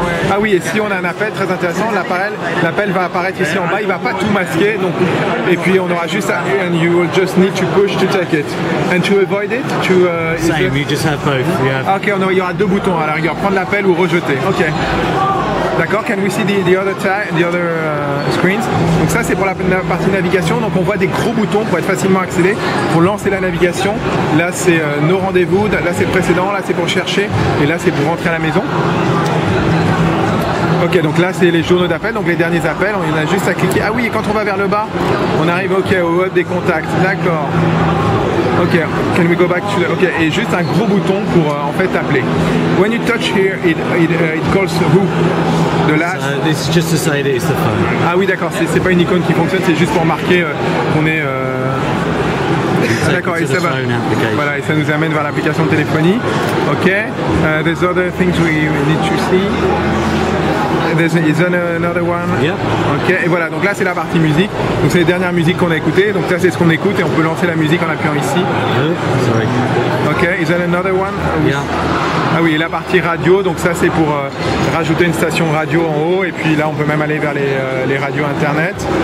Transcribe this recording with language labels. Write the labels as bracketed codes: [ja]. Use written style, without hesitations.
[fr] Ah oui, et si on a un appel très intéressant, l'appel va apparaître ici en bas, il ne va pas tout masquer, donc, et puis on aura juste [en] and you will just need to push to take it. And to avoid it, same, you just have both. [fr] Ah, ok, il y aura deux boutons à la rigueur, prendre l'appel ou rejeter. Ok. [en] D'accord, can we see the other screens? [fr] Donc ça c'est pour la partie navigation, donc on voit des gros boutons pour être facilement accédé, pour lancer la navigation. Là c'est nos rendez-vous, là c'est le précédent, là c'est pour chercher, et là c'est pour rentrer à la maison. Ok, donc là c'est les journaux d'appel, donc les derniers appels, on a juste à cliquer. Ah oui, et quand on va vers le bas, on arrive au hub des contacts, d'accord. Ok, [en] can we go back to the... [fr] Ok, et juste un gros bouton pour en fait appeler. [en] When you touch here, it calls who? The last... This is just to say that it's the phone. [fr] Ah oui, d'accord, c'est pas une icône qui fonctionne, c'est juste pour marquer qu'on est... D'accord, et ça va. Voilà, et ça nous amène vers l'application de téléphonie. [en] Ok, there's other things we need to see. There's another one. Yeah. [fr] Ok, et voilà, donc là c'est la partie musique. Donc c'est les dernières musiques qu'on a écoutées. Donc ça c'est ce qu'on écoute et on peut lancer la musique en appuyant ici. [en] Sorry. Ok, is there another one? Yeah. [fr] Ah oui, et la partie radio, donc ça c'est pour rajouter une station radio en haut. Et puis là on peut même aller vers les radios internet.